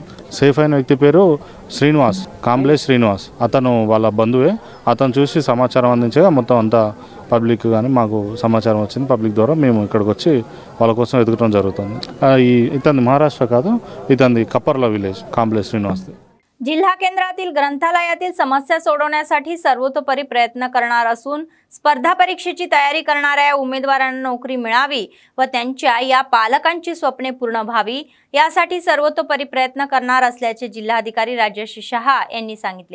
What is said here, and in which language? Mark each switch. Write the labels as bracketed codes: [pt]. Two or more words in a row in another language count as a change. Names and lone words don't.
[te] సేఫ్ అయిన వ్యక్తి పేరు శ్రీనివాస్, కాంబ్లే శ్రీనివాస్. అతను వాళ్ళ బంధువే. అతను చూసి సమాచారం అందించగా మొత్తం అంతా పబ్లిక్ కానీ మాకు సమాచారం వచ్చింది. పబ్లిక్ ద్వారా మేము ఇక్కడికి వచ్చి వాళ్ళ కోసం వెతకడం జరుగుతుంది. ఇతని మహారాష్ట్ర కాదు, ఇతని కప్పర్ల విలేజ్ కాంబ్లే శ్రీనివాస్. [mr] जिल्हा केंद्रातील ग्रंथालयातील समस्या सोडवण्यासाठी सर्वतोपरी प्रयत्न करणार असून स्पर्धा परीक्षेची तयारी करणाऱ्या उमेदवारांना नोकरी मिळावी व त्यांच्या या पालकांची स्वप्ने पूर्ण व्हावी यासाठी सर्वतोपरी प्रयत्न करणार असल्याचे जिल्हाधिकारी राजेश शहा यांनी सांगितले.